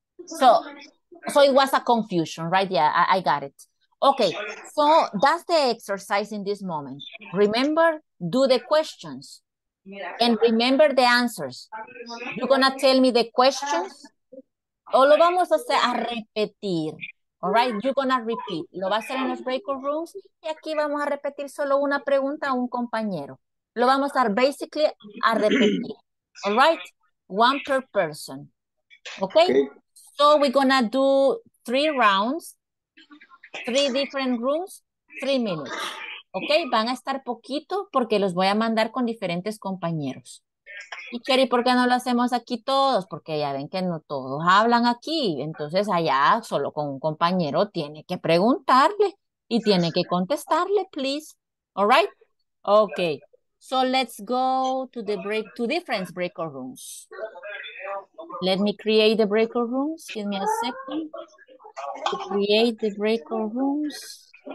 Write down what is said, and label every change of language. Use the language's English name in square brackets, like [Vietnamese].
[English] So it was a confusion, right? Yeah, I got it. Okay. So that's the exercise in this moment. Remember, do the questions and remember the answers. You're gonna tell me the questions [Spanish] o lo vamos a hacer a repetir. [English] All right, you're gonna repeat. [Spanish] Lo va a hacer en los breakout rooms y aquí vamos a repetir solo una pregunta a un compañero. Lo vamos a basically a repetir. [English] All right, one per person. Okay, so we're gonna do 3 rounds, 3 different rooms, 3 minutes. [Spanish] Okay, van a estar poquito porque los voy a mandar con diferentes compañeros. Y Cherry, ¿por qué no lo hacemos aquí todos? Porque ya ven que no todos hablan aquí. Entonces allá solo con un compañero tiene que preguntarle y tiene que contestarle, please. [English] All right? Okay. So let's go to to different breakout rooms. Let me create the breakout rooms. Give me a second to create the breakout rooms.